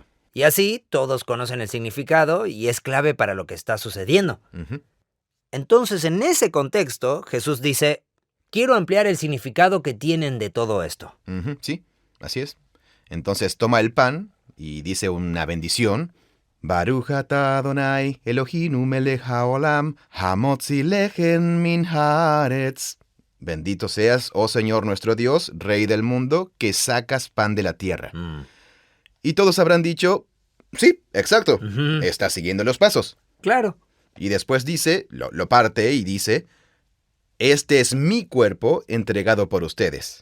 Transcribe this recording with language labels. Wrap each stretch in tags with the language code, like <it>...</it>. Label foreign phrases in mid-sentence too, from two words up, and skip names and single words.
<es>Y así todos conocen el significado y es clave para lo que está sucediendo. Ujú. Entonces, en ese contexto, Jesús dice, quiero ampliar el significado que tienen de todo esto. Ujú, sí, así es. Entonces toma el pan y dice una bendición.</es> <he>ברוך אתה אדוני אלוהינו מלך העולם המוציא לחם מן הארץ.</he> <es>Bendito seas, oh Señor nuestro Dios, Rey del mundo, que sacas pan de la tierra. Mm. Y todos habrán dicho, sí, exacto, Ujú. está siguiendo los pasos. Claro. Y después dice, lo parte y dice, este es mi cuerpo entregado por ustedes.</es>